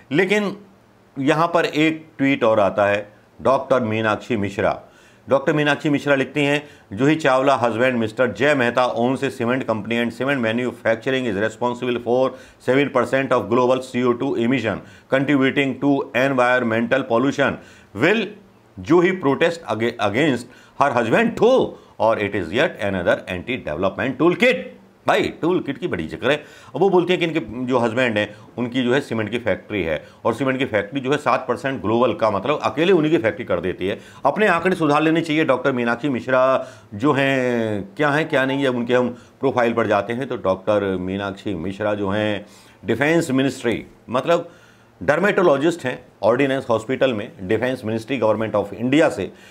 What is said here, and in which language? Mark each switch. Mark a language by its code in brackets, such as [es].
[hi] लेकिन यहाँ पर एक ट्वीट और आता है डॉक्टर मीनाक्षी मिश्रा। [en] doctor Meenakshi Mishra [hi] लिखती हैं, [en] Juhi Chawla husband Mr Jay Mehta owns a cement company and cement manufacturing is responsible for 7% of global CO2 emission contributing to environmental pollution. Will Juhi protest against her husband too, or it is yet another anti-development toolkit? [hi] भाई tool kit की बड़ी जिक्र है। अब वो बोलती है कि इनके जो हस्बैंड हैं उनकी जो है सीमेंट की फैक्ट्री है और सीमेंट की फैक्ट्री जो है 7% ग्लोबल का मतलब अकेले उन्हीं की फैक्ट्री कर देती है। अपने आंकड़े सुधार लेने चाहिए। डॉक्टर मीनाक्षी मिश्रा जो हैं क्या नहीं, जब उनके हम प्रोफाइल पर जाते हैं तो डॉक्टर मीनाक्षी मिश्रा जो हैं डिफेंस मिनिस्ट्री मतलब डर्मेटोलॉजिस्ट हैं ऑर्डिनेंस हॉस्पिटल में, defence ministry government of India से।